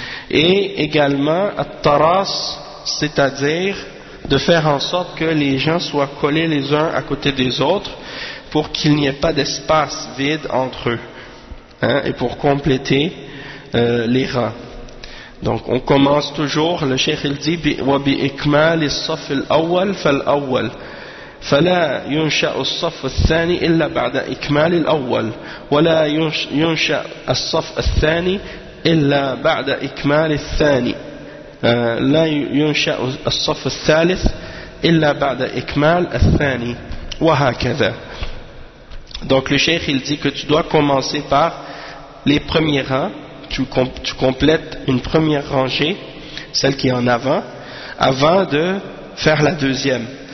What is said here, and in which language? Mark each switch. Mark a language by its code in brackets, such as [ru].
[fr] Et également at-taras, c'est-à-dire de faire en sorte que les gens soient collés les uns à côté des autres pour qu'il n'y ait pas d'espace vide entre eux, et pour compléter les rangs. Donc on commence toujours, le cheikh il dit [ar] وبي إكمال الصف الأول فالأول فلا ينشأ الصف الثاني إلا بعد إكمال الأول ولا ينشأ الصف الثاني إلا بعد إكمال الثاني لا ينشأ الصف الثالث إلا بعد إكمال الثاني وهكذا. [fr] Donc le cheikh il dit que tu dois commencer par les premiers rangs. Tu complètes une première rangée, celle qui est en avant, avant de faire la deuxième.